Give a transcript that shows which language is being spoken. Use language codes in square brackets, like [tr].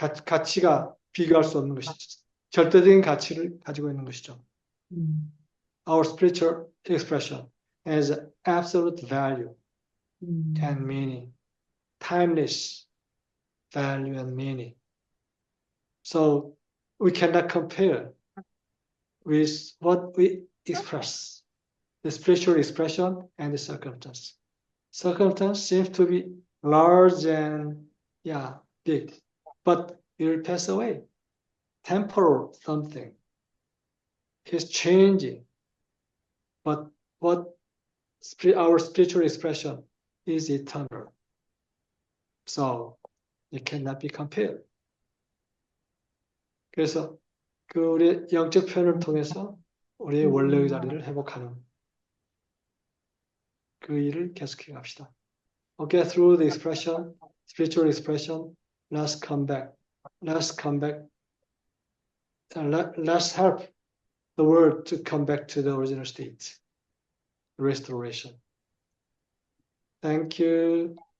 [ko] 가치가 비교할 수 없는 것이죠. 절대적인 가치를 가지고 있는 것이죠. [en] Our spiritual expression has absolute value and meaning, timeless value and meaning. So we cannot compare with what we express, the spiritual expression and the circumstance. Circumstance seems to be large and big, but it will pass away. Temporal something is changing, but what our spiritual expression is eternal. So it cannot be compared. [ko] 그래서 그 우리의 영적 표현을 통해서 우리의 원래의 자리를 회복하는 그 일을 계속해 갑시다. [en] Okay, through the expression, spiritual expression, let's come back. Let's come back. And let's help the world to come back to the original state. Restoration. Thank you.